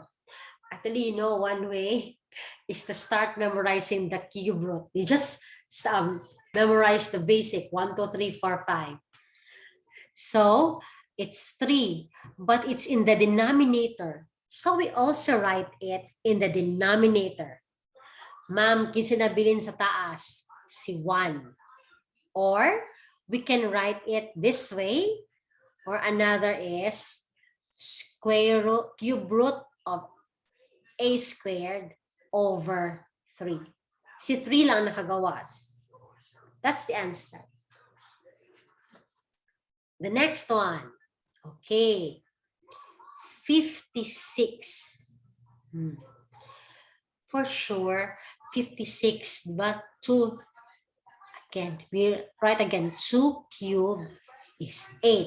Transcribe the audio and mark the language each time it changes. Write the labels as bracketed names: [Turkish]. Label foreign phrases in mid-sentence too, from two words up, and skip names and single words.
[English] Actually, you know, one way is to start memorizing the cube root. You just memorize the basic 1, 2, 3, 4, 5. So it's 3, but it's in the denominator. So we also write it in the denominator. [Hiligaynon] Ma'am, kinsinabilin sa taas, si 1. [English] Or we can write it this way, or another is cube root of a squared over 3. [Hiligaynon] Si 3 lang nakagawas. [English] That's the answer. The next one. Okay. 56. For sure, 56, but 2. Again, we write again. 2 cube is 8.